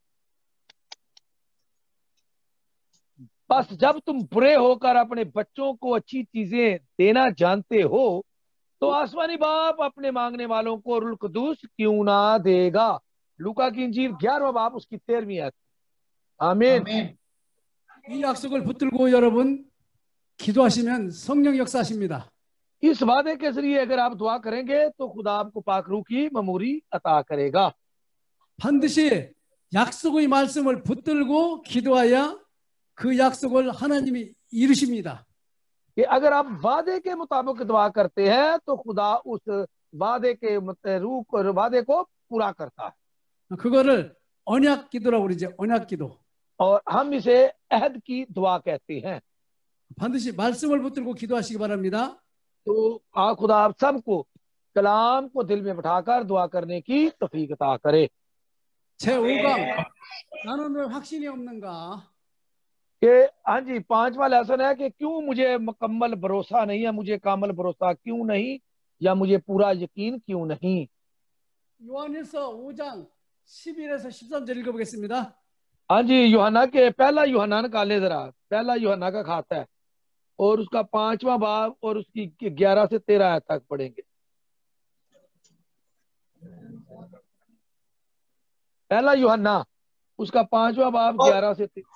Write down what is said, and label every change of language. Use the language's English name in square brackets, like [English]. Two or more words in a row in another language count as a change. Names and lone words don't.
[Hindi] बस जब तुम बुरे होकर अपने बच्चों को अच्छी चीजें देना जानते हो तो आसमानी बाप अपने मांगने वालों को रूहुल कुदूस क्यों ना देगा। लूका की इंजील 11वां बाब उसकी 13वीं आयत। आमीन। [Korean] 이 약속을 붙들고 여러분 기도하시면 성령 역사하십니다. [Hindi] इस वादे के जरिए अगर आप दुआ करेंगे तो खुदा आपको पाक रूह की ममूरी अता करेगा। [Korean] 반드시 약속의 말씀을 붙들고 기도하여 그 약속을 하나님이 이루십니다. [Hindi] कि अगर आप वादे के मुताबिक दुआ करते हैं तो खुदा उस वादे के वादे को पूरा करता है। [Korean] 그거를 언약 기도라고 그러죠. 언약 기도. [Hindi] और हम इसे अहद की दुआ कहते हैं। [Korean] 반드시 말씀을 붙들고 기도하시기 바랍니다. [Hindi] तो खुदा आप सबको कलाम को दिल में बिठाकर दुआ करने की तौफीक अता करे। [Korean] 제5강 나는 왜 확신이 없는가? [Hindi] कि हाँ जी, 5वां लेसन है कि क्यों मुझे मुकम्मल भरोसा नहीं है, मुझे कामल भरोसा क्यों नहीं, या मुझे पूरा यकीन क्यों नहीं। [Korean] 요한일서 5장 11에서 13절 읽어보겠습니다. [Hindi] हाँ जी, यूहन्ना के पहला यूहन्ना निकाले जरा, पहला यूहन्ना का खाता है और उसका 5वां बाब और उसकी 11 से 13 आयत तक पढ़ेंगे। पहला यूहन्ना उसका 5वां बाब 11 से 13।